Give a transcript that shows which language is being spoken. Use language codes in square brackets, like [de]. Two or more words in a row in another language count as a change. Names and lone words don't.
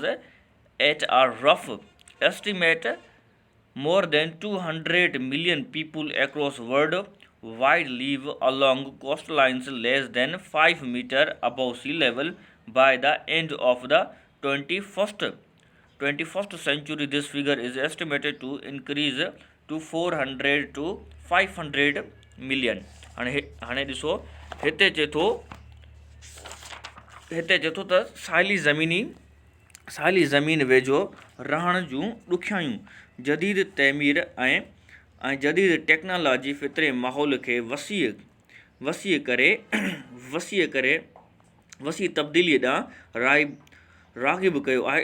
[en] At a rough estimate, more than 200 million people across worldwide live along coastlines less than 5 meters above sea level. By the end of the 21st century, this figure is estimated to increase to 400 to 500 million. [sd] हाणे ॾिसो हिते चए थो त साहिली ज़मीन वेझो रहण जूं ॾुखियायूं, जदीद तइमीर ऐं जदीद टेक्नोलॉजी फितरे माहौल खे वसी तब्दीली ॾांहुं राग़िब कयो आहे।